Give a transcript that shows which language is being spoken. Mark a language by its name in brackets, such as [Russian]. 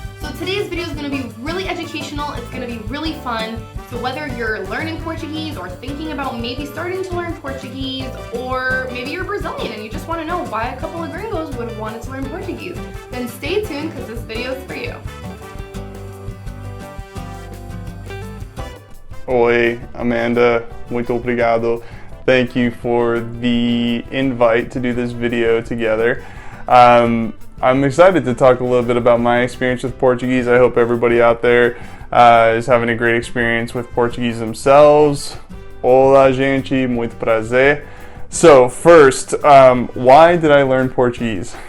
[English] So today's video is going to be really educational, it's going to be really fun. So whether you're learning Portuguese or thinking about maybe starting to learn Portuguese, or maybe you're Brazilian and you just want to know why a couple of gringos would have wanted to learn Portuguese, then stay tuned because this video is for you. [Portuguese] Oi, Amanda, muito obrigado. [English] Thank you for the invite to do this video together. I'm excited to talk a little bit about my experience with Portuguese. I hope everybody out there is having a great experience with Portuguese themselves. [Portuguese] Olá, gente, muito prazer. [English] So first, why did I learn Portuguese?